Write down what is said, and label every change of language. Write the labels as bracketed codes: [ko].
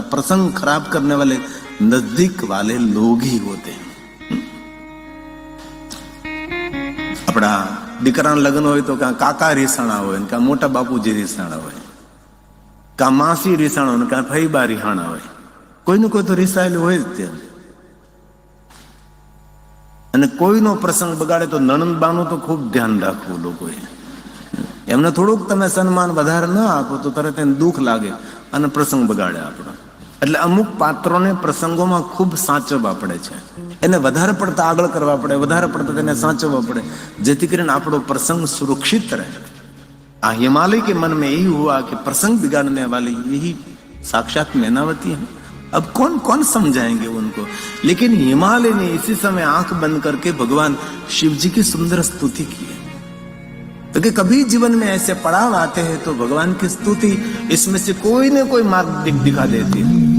[hi] प्रसंग खराब करने वाले नजदीक वाले लोग ही होते हैं। अपना दीकरा लग्न हो तो क्या काका रिसाणा हो, इनका मोटा बापूजी रिसाणा हो, का मासी रिसाणा हो, का फईबा रिहाणा हो, कोई न कोई तो [gu] रिसाયેલું હોય જ ત્યાં। અને કોઈનો પ્રસંગ બગાડે તો નણંદબાનું તો ખૂબ ધ્યાન રાખવું લોકોએ। એમને થોડુંક તમે સન્માન વધારે ન આપો તો તરત એને દુઃખ લાગે અને પ્રસંગ બગાડે આપણો। એટલે અમુક પાત્રોને પ્રસંગોમાં ખૂબ સાચવવા પડે છે, એને વધારે પડતા આગળ કરવા પડે, વધારે પડતા તેને સાચવવા પડે, જેથી કરીને આપણો પ્રસંગ સુરક્ષિત રહે। [hi] આ हिमालय के मन में यही हुआ कि प्रसंग बिगाड़ने वाली यही साक्षात मैनावती है। अब कौन कौन समझाएंगे उनको। लेकिन हिमालय ने इसी समय आंख बंद करके भगवान शिव जी की सुंदर स्तुति की है। क्योंकि कभी जीवन में ऐसे पड़ाव आते हैं तो भगवान की स्तुति इसमें से कोई न कोई मार्ग दिखा देती है।